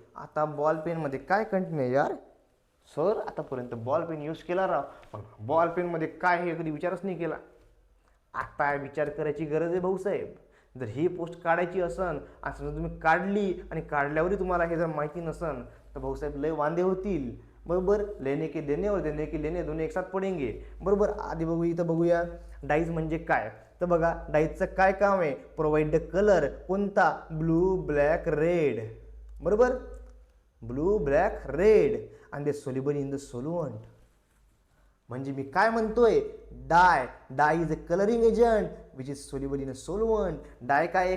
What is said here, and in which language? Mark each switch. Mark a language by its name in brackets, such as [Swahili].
[Marathi] आता बॉल पेनमध्ये काय कंटेन आहे यार? सर आतापर्यंत बॉल पेन यूज केला राव, पण बॉल पेनमध्ये काय हे कधी विचारच नाही केला. आता विचार करायची गरज आहे भाऊसाहेब. जर ही पोस्ट काढायची असन आणि समजा तुम्ही काढली आणि काढल्यावरही तुम्हाला हे जर माहिती नसन तर भाऊसाहेब लय वांदे होतील, बरोबर. [Hindi] लेने के देने और देने के लेने [Marathi] दोन्ही [Hindi] एक साथ पडेंगे, [Marathi] बरोबर. आधी इथं बघूया डाईज म्हणजे काय. तर बघा, डाईजचं काय काम आहे? [English] Provide the colour. [Marathi] कोणता? [English] blue, black, red, [Marathi] बरोबर. [English] blue, black, red, [Marathi] आणि [English] They soluble in the solvent. [Marathi] म्हणजे मी काय म्हणतोय, [English] Dye is a colouring agent which is soluble in a solvent. Dye [Marathi] काय आहे?